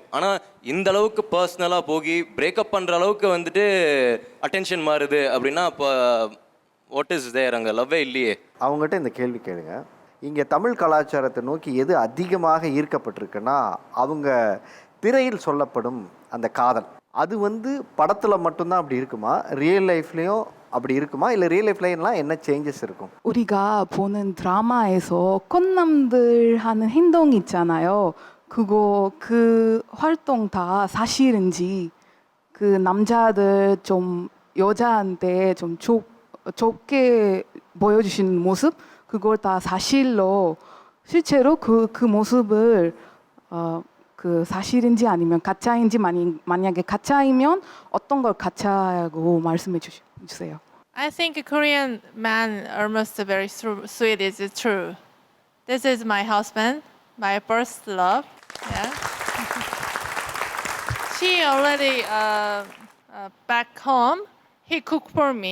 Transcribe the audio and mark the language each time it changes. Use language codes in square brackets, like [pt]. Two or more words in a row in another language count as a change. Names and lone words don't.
[ta] ஆனால் இந்த அளவுக்கு பர்சனலாக போகி பிரேக்கப் பண்ணுற அளவுக்கு வந்துட்டு அட்டென்ஷன் மாறுது அப்படின்னா அப்போ [en] what is there, [ta] அங்கே லவ்வே இல்லையே. அவங்ககிட்ட இந்த கேள்வி கேளுங்க, இங்கே தமிழ் கலாச்சாரத்தை நோக்கி எது அதிகமாக ஈர்க்கப்பட்டிருக்குன்னா அவங்க திரையில் சொல்லப்படும் அந்த காதல், அது வந்து படத்தில் மட்டும்தான் அப்படி இருக்குமா, [en] real life-leyum [ta] அப்படி இருக்குமா, இல்லை [en] real life-laam [ta] என்ன சேஞ்சஸ் இருக்கும்? [ko] 우리가 보는 드라마에서 꽃남들 하는 행동 있잖아요. 그 활동 다 사실인지, 그 남자들 좀 여자한테 좀 좁게 보여주시는 모습, 그걸 다 사실로 실제로 그 모습을 그 사실인지 아니면 가짜인지 만약에 가짜이면 어떤 걸 가짜라고 말씀해 주세요. [en] I think Korean man almost very sweet is true. This is my husband, my first love. Yeah. She already back home. He cooked for me.